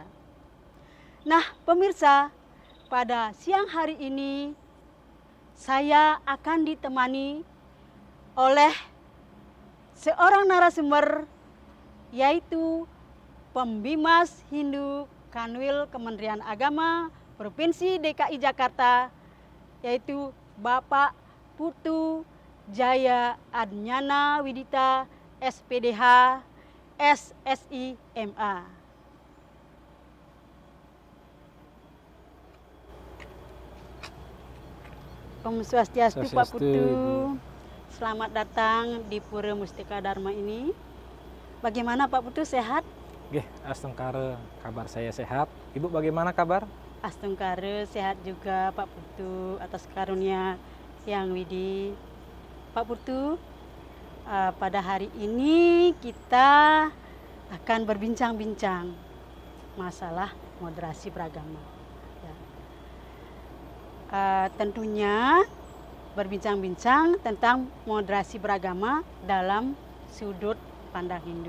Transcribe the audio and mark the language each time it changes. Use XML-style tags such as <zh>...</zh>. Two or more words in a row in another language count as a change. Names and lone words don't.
<id>Nah, pemirsa, pada siang hari ini saya akan ditemani oleh seorang narasumber, yaitu Pembimas Hindu Kanwil Kementerian Agama Provinsi DKI Jakarta, yaitu Bapak Putu Jaya Adnyana Widita SPDH SSI MA.</id> <ban>Om Swastiastu,</ban> <id>Pak Putu. Selamat datang di Pura Mustika Dharma ini. Bagaimana Pak Putu, sehat? Oke, Astungkare, kabar saya sehat. Ibu bagaimana kabar? Astungkare sehat juga Pak Putu, atas karunia yang widi. Pak Putu, pada hari ini kita akan berbincang-bincang masalah moderasi beragama. Ya. Tentunya berbincang-bincang tentang moderasi beragama dalam sudut pandang Hindu.</id>